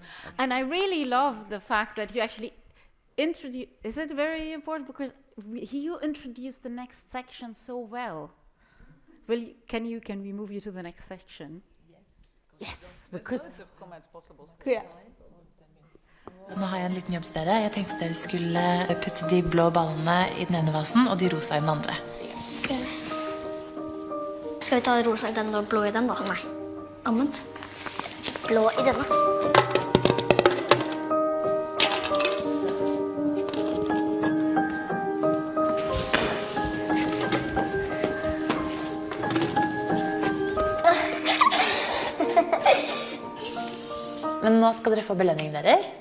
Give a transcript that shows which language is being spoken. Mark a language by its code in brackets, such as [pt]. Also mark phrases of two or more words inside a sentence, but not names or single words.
[en] And I really love the fact that you actually introduce. Is it very important because you introduced the next section so well? Well, can we move you to the next section? Yes, because loads of comments possible. Yeah. [no] Nå har jeg en liten jobb til dere. Jeg tenkte at dere skulle putte de blå ballene i den ene vasen og de rosa i den andre. Okay. Skal vi ta rosa i den og blå i den da? Nei. Omvendt. Blå i denne. Men nå skal dere få belønningen deres.